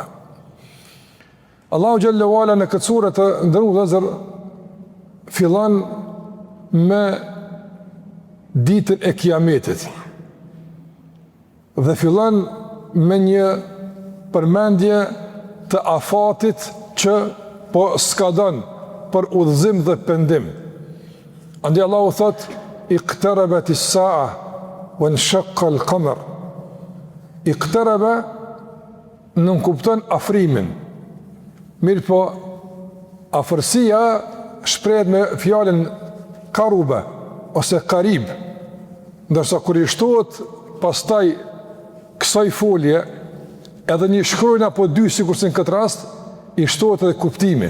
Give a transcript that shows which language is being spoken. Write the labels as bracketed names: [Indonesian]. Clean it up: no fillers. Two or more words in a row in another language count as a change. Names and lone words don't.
[Arabic] الله جل وعلا [Albanian] në këtë sure të nderuar vëllezër fillon me ditën e Kiametit. Dhe fillon me një përmendje të afatit që po skadon për udhëzim dhe pendim. Andaj Allahu thot: [Arabic] "اقتربت الساعة وانشق القمر." [Albanian] Iqtaraba nuk kupton afrimin. Mirë po, afërsia shprehet me fjalën karube ose karib, ndërsa kur i shtohet pastaj kësaj folje edhe një shkronjë apo dy, sikurse në këtë rast, i shtohet edhe kuptimi.